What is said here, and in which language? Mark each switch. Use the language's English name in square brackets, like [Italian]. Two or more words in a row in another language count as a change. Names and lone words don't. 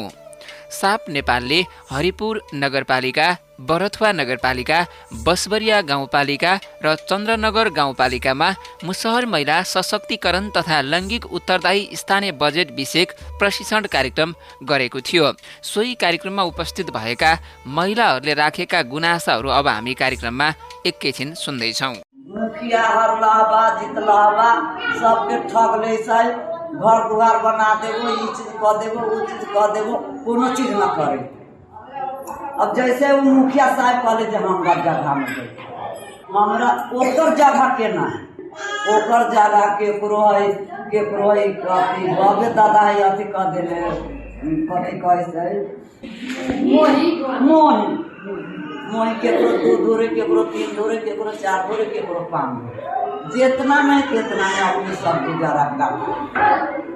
[Nepali] साप नेपालले हरिपुर नगरपालिका, बरथुवा नगरपालिका, बसवरिया गाउँपालिका र चन्द्रनगर गाउँपालिकामा मुसहर महिला सशक्तिकरण तथा लैङ्गिक उत्तरदायी स्थानीय बजेट विषयक प्रशिक्षण कार्यक्रम गरेको थियो। सोही कार्यक्रममा उपस्थित भएका महिलाहरूले राखेका गुनासाहरू अब हामी कार्यक्रममा एकैछिन सुन्दैछौँ। [Maithili] मुखिया हरलाबा जितलाबा सबके ठग ले छै, घर दुआर बना देबो, ई चीज कह देबो, वो चीज कह देबो, कोनो चीज न करे। अब जैसे वो मुखिया साहब कहले जे हमरा जगह में दे, हमरा ओकर जगह के ना है, ओकर जगह केकरो है कथी बाबे दादा है अथी कह देले, कथी कहै मोही केकरो 2 धोरे, केकरो 3 धोरे, केकरो 4 धोरे, केकरो 5 धोरे, जितना में तितना में अपनी सब गुजारा कर।